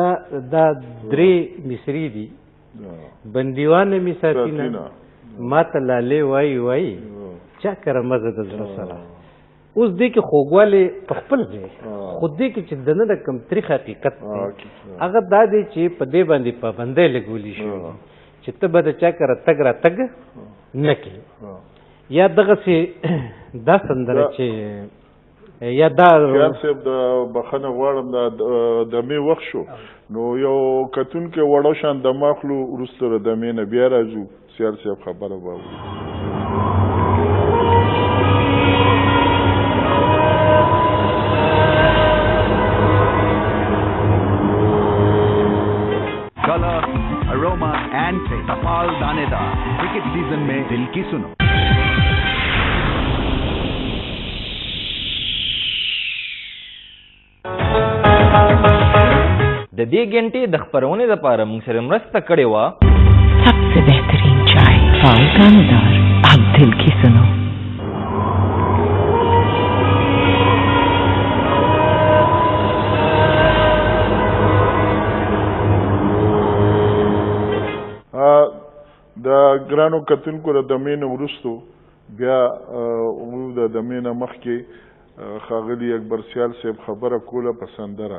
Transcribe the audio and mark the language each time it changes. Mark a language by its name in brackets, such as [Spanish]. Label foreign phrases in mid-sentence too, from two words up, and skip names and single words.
[Pashto] درې مصري دي بندیوانه مې ساتینه ما ته لالې وایي وایي چا کره مزه د زړه سره اوس دې کې خوږوالی په خپل دی خو دې کې چې دننه کوم تریخ حقیقت دی هغه دا دی چې په دې باندې پابندۍ لګولی شوي چې ته به د چا کره تګ راتګ نه کوې یا دغسې دا سندره چې یا دا خیال صاحب د بخښنه غواړم د مې وخت شو نو یو کتونکی وړو شان دمه اخلو وروسته د دمې نه بیا راځو سیال صاحب خبره به [Hindi] अरोमा एंड से सफाल दानेदार क्रिकेट सीजन में दिल की सुनो [Pashto] د دې غنټې د خبرونې لپاره موږ سره مرسته کړې وه [Hindi] सबसे बेहतरीन चाय सफाल दानेदार अब दिल की सुनो [Pashto] د ګرانو کتونکو د دمې نه وروستو بیا موږ د دمې نه مخکې ښاغلي اکبر سیال صاحب خبره کوله په سندره